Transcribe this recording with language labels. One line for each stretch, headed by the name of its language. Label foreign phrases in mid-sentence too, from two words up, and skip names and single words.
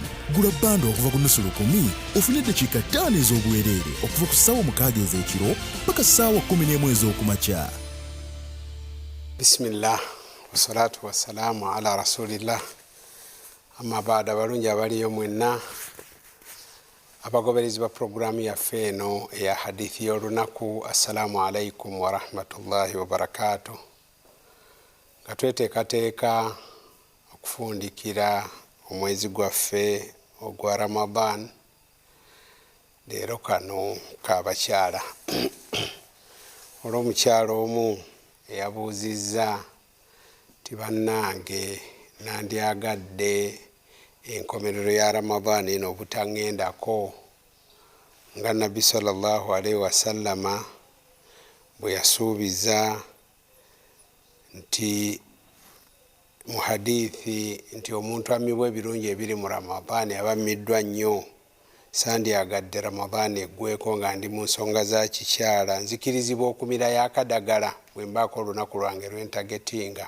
Ganda: Gula bando okuva ku nusu lukumi ofune eddakiika 5 ez'obuweerere okuva ku ssaawa 6 ez'ekiro paka ssaawa 11 ez'okumakya.
Arabic: بسم الله والصلاة والسلام على رسول الله. أما بعد,
Ganda: abalungi abaliyo mwenna abagoberezi ba programu yaffe eno eya hadithi y'olunaku.
Arabic: السلام عليكم ورحمة الله وبركاته.
Ganda: Nga tweteekateeka okufundikira omwezi gwaffe ogwa Ramadan, leero kano k'abakyala. Olw'omukyala omu eyabuuzizza ti bannange nandyagadde enkomerero ya Ramadan eno obutaŋŋendako nga Nabbi
Arabic: صلى الله عليه وسلم
Ganda: bwe yasuubiza nti mu hadithi nti omuntu amibwa ebirungi ebiri mu Ramadani aba ammiddwa nnyo. Sandyagadde Ramadani eggweko nga ndi mu nsonga za kikyala, nzikirizibwa okumira yakadagala bwe mbaako olunaku lwange lwentagetinga.